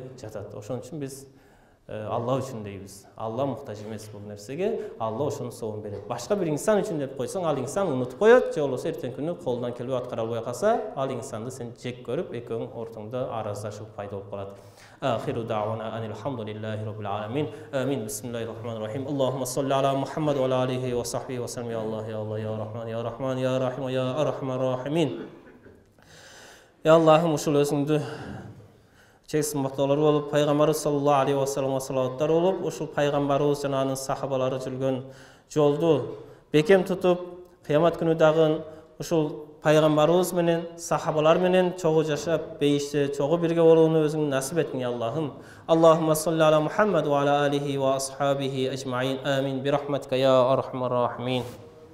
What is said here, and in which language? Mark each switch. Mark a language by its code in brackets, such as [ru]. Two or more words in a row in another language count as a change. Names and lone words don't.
[ky] Ошон үчүн биз Алла үчүн дейбиз. Алла муктаж эмес бул нерсеге. Алла ошону соон берет. Башка бир инсан үчүн деп койсоң, ал инсан унутуп коет, же болбосо эртең күнү колунан келбей аткара албай калса, ал инсанды сен жек көрүп, экөөң ортоңдо араздашуу пайда болуп калат. [ar] آخر دعوانا أن الحمد لله رب العالمين. آمين. بسم الله الرحمن الرحيم. اللهم صل على محمد وعلى آله وصحبه وسلم. يا الله، يا الله، يا رحمن، يا رحمن، يا رحيم، يا أرحم الراحمين. [ky] Ya Allah'ım uşul özüңdү чексиз мактоолор болуп, пайгамбарыбыз [ar] صلى الله عليه وسلم [ky] салаваттар болуп, ушул пайгамбарыбыз жана анын сахабалары жүргөн жолду бекем тутуп, кыямат күнү дагы ушул пайгамбарыбыз менен, сахабалар менен чогуу жашап, бейиште чогуу бирге болууну өзүң насип эткин, я Аллахым. [ar] اللهم صل على محمد وعلى آله وأصحابه أجمعين. Амин. برحمتك يا أرحم الراحمين.